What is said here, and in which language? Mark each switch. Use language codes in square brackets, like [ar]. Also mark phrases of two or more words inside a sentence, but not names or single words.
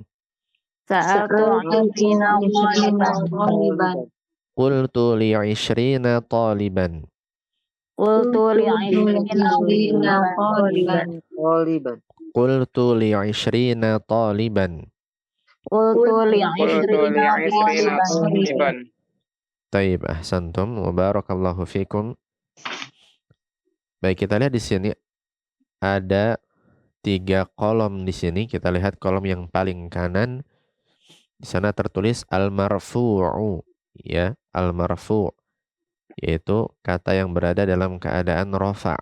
[ar] سألت عشرين طالباً. قلت لعشرين طالباً. قلت لعشرين طالباً. Taliban. قلت لعشرين طالباً. Qultu Qultu li'ishrina li'ishrina taliban. taliban. طيب، أحسنتم وبارك الله فيكم. [id] Baik, kita lihat di sini ada 3 kolom di sini. Kita lihat kolom yang paling kanan. Di sana tertulis al-marfu'u, ya, al-marfu', yaitu kata yang berada dalam keadaan rafa'.